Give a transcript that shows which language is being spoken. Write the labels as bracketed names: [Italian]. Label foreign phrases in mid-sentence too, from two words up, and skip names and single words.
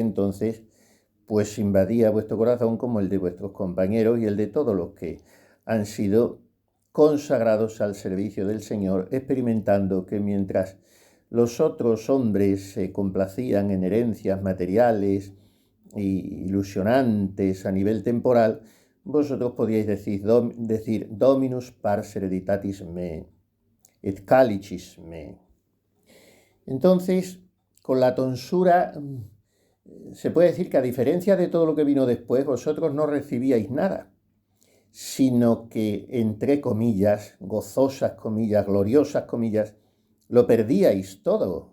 [Spanish] entonces pues invadía vuestro corazón, como el de vuestros compañeros y el de todos los que han sido consagrados al servicio del Señor, experimentando que mientras los otros hombres se complacían en herencias materiales e ilusionantes a nivel temporal, vosotros podíais decir [Latin] Dominus pars hereditatis me, et calicis me. [Spanish] Entonces, con la tonsura, se puede decir que a diferencia de todo lo que vino después, vosotros no recibíais nada, sino que, entre comillas, gozosas comillas, gloriosas comillas, lo perdíais todo.